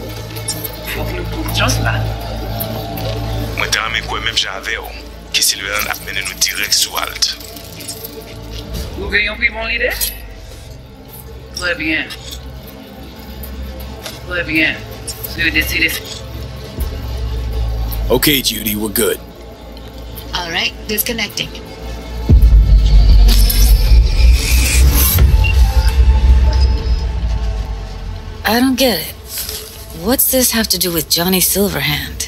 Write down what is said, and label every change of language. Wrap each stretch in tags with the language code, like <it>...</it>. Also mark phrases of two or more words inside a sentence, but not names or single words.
<ht>Fok nou pou chans la. Mwen te rame kwen menm jan ave yo, ki Silveran ap mene nou direk sou alt. Nou genyon pi bon lide? Très bien. Très bien. Se yo deside.</ht> <en>Okay, Judy, we're good. All right, disconnecting. I don't get it. What's this have to do with Johnny Silverhand?</en>